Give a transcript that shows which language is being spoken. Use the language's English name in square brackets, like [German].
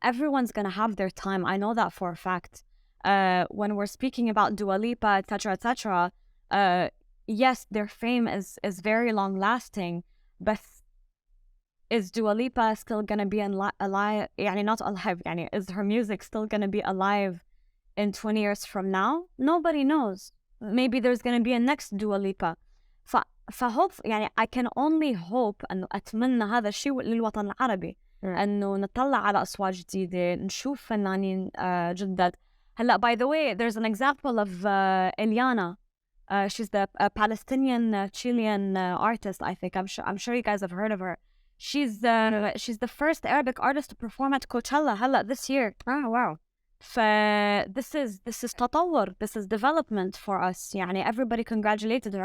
[English] Everyone's gonna have their time. I know that for a fact. When we're speaking about Dua Lipa, etc., yes, their fame is very long lasting, but is Dua Lipa still gonna be alive? يعني not alive. يعني is her music still gonna be alive in 20 years from now? Nobody knows. Maybe there's gonna be a next Dua Lipa. [Arabic] فhope يعني [English] I can only hope [Arabic] أنه أتمنى هذا الشيء للوطن العربي أنه نطلع على أصوات جديدة نشوف فنانين جدد. [English] هلا by the way there's an example of Eliana. She's the Palestinian Chilean artist. I think I'm sure you guys have heard of her. She's the first Arabic artist to perform at Coachella هلا this year. Wow. This is تطور. This is development for us. يعني everybody congratulated her.